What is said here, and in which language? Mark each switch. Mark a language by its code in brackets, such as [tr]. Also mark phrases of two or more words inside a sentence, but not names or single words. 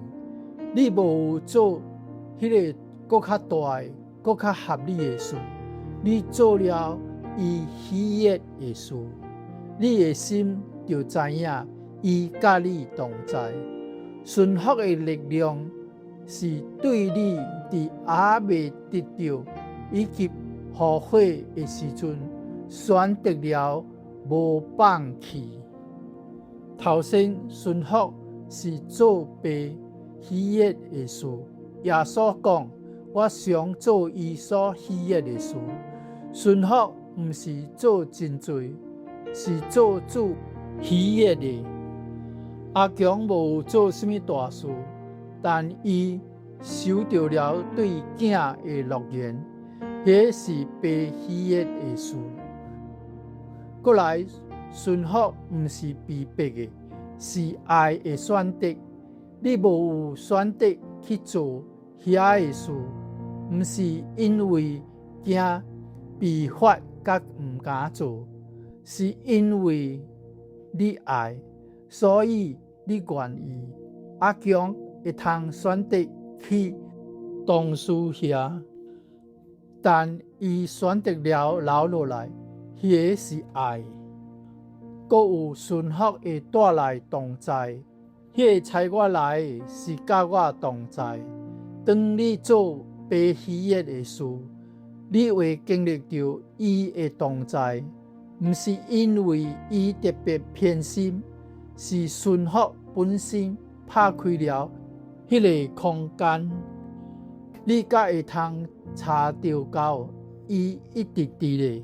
[nan] 你無做迄個更較大的、更較合理的事，你做了伊喜悅的事，你的心就知影伊甲你同在。順服的力量是對你佇還未得到以及後悔的時陣，選擇了無放棄。頭先順服是做爸喜悅的事，耶穌講：我常做伊所喜悅的事。順服毋是做真濟，是做主喜悅的。阿強無做什麼大事，但伊收到了對囝的樂言，迄是爸喜悅的事。過來，順服毋是被迫的，是愛的選擇。你無有選擇去做遐的事，毋是因為驚被罰甲毋敢做，是因為你愛，所以你願意。阿強會通選擇去同事遐，但伊選擇了留落來，迄是愛。閣有順服會帶來同在，迄個差我來的是甲我同在。當你做爸喜悅的事，你會經歷到伊的同在，毋是因為伊特別偏心，是順服本身拍開了迄個空間，你才會通查到到伊一直佇咧。